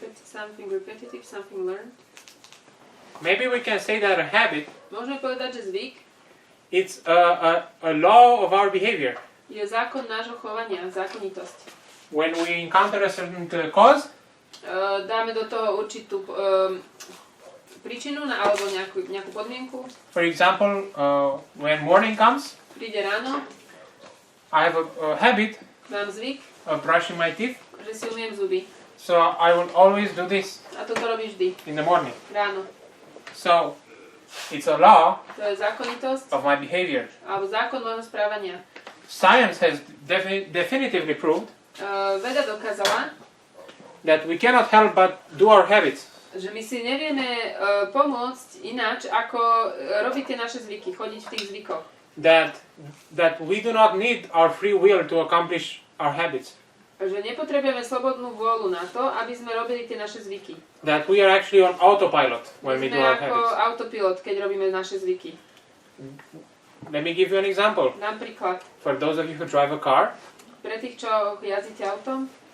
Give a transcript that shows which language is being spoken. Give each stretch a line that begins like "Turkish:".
English: Something repetitive, something learned. Maybe we can say that a habit,
Slovak: Môžeme povedať, že zvyk
English: it's a law of our behavior.
Slovak: je zákon nášho chovania, zákonitosť.
English: When we encounter a certain cause,
Slovak: Dáme do toho určitú príčinu alebo nejakú podmienku.
English: for example, when morning comes,
Slovak: Príde ráno,
English: I have a habit
Slovak: mám zvyk,
English: of brushing my teeth,
Slovak: že si umiem zuby.
English: so I will always do this
Slovak: A toto robím vždy,
English: in the morning.
Slovak: ráno.
English: So it's a law
Slovak: To je zákonitosť
English: of my behavior.
Slovak: alebo zákon môjho správania.
English: Science has definitively proved
Slovak: Veda dokázala,
English: that we cannot help but do our habits.
Slovak: že my si nevieme pomôcť ináč, ako robiť tie naše zvyky, chodiť v tých zvykoch.
English: That we do not need our free will to accomplish our habits.
Slovak: Že nepotrebujeme slobodnú vôľu na to, aby sme robili tie naše zvyky.
English: That we are actually on autopilot when we do our
Slovak: sme ako
English: habits.
Slovak: autopilot, keď robíme naše zvyky.
English: Let me give you an example.
Slovak: Dám príklad.
English: For those of you who drive a car,
Slovak: Pre tých, čo jazdíte autom,